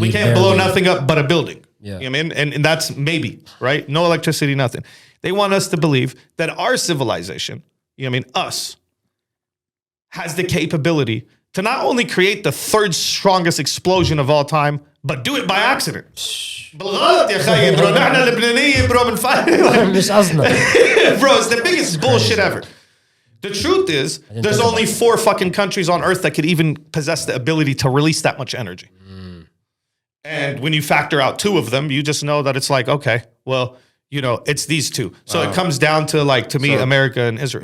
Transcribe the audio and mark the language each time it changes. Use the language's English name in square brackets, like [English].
[English] We can't blow nothing up but a building. Yeah. You know what I mean? And that's maybe, right? No electricity, nothing. They want us to believe that our civilization, you know what I mean, us, has the capability to not only create the 3rd strongest explosion of all time, but do it by accident. [Arabic] بالغلط يا خيي bro. نحن لبنانية bro من مش قصدنا. [English] Bro, it's the biggest bullshit ever. The truth is, there's only 4 fucking countries on earth that could even possess the ability to release that much energy. And when you factor out two of them, you just know that it's like, okay, well, it's these two. So it comes down to like, to me, America and Israel.